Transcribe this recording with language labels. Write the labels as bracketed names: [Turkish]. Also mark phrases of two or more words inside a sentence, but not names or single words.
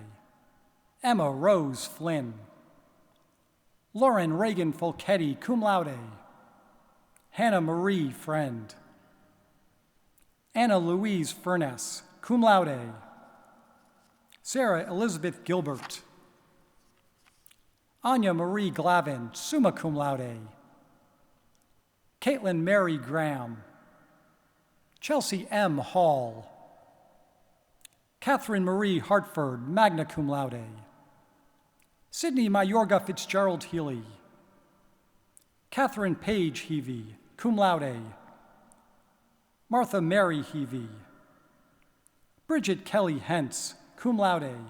[English] Emma Rose Flynn. Lauren Reagan Folchetti, [Latin] cum laude. [English] Hannah Marie Friend. Anna Louise Furness, [Latin] cum laude. [English] Sarah Elizabeth Gilbert. Anya Marie Glavin, [Latin] summa cum laude. [English] Caitlin Mary Graham. Chelsea M. Hall. Catherine Marie Hartford, [Latin] magna cum laude. [English] Sydney Mayorga Fitzgerald Healy. Catherine Page Heavey, [Latin] cum laude. [English] Martha Mary Heavey. Bridget Kelly Hentz, [Latin] cum laude.